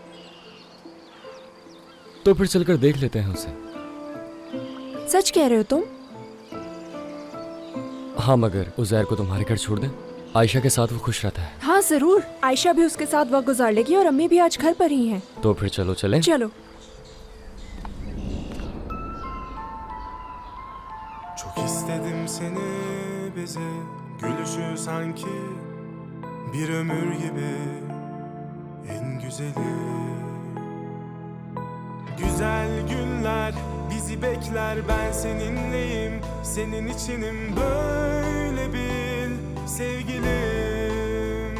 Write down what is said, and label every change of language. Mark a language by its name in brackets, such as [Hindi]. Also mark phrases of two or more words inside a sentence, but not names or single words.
[Urdu] تو پھر چل کر دیکھ لیتے ہیں اسے. سچ کہہ رہے ہو تم? ہاں، مگر عزیر کو تمہارے گھر چھوڑ دیں، عائشہ کے ساتھ وہ خوش رہتا ہے. ہاں ضرور، عائشہ بھی اس کے ساتھ وقت گزار لے گی اور امی بھی آج گھر پر ہی ہیں. تو پھر چلو چلیں. चलो। [Turkish] Çok istedim seni bize, gülüşü sanki bir ömür gibi en güzeli. Güzel günler bizi bekler, ben seninleyim, senin içinim, böyle bil sevgilim.